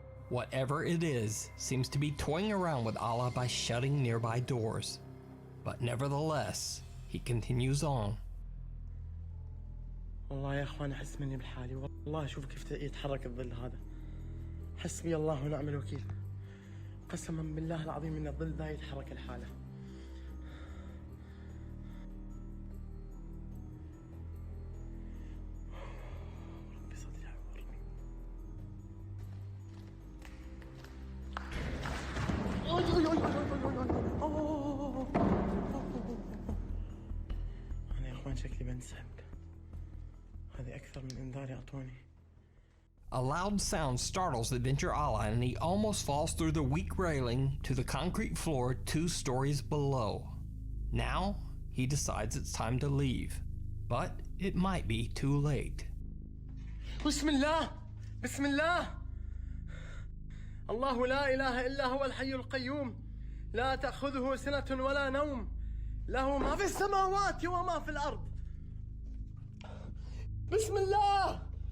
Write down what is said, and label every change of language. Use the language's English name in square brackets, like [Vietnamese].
[English] Whatever it is seems to be toying around with Allah by shutting nearby doors. But nevertheless, he continues on. [Arabic] والله يا اخوان احس مني بحالي، والله اشوف كيف يتحرك الظل هذا. حسبي الله ونعم الوكيل. قسما بالله العظيم ان الظل ذا يتحرك الحاله. ربي صدري عورني. انا يا اخوان شكلي بنسحب. هذه أكثر من إنذار أعطوني. [English] A loud sound startles Adventure Allah and he almost falls through the weak railing to the concrete floor 2 stories below. Now, he decides it's time to leave, but it might be too late. [Arabic] بسم الله بسم الله. الله لا إله إلا هو الحي القيوم لا تأخذه سنة ولا نوم له ما في السماوات وما في الأرض. بسم الله.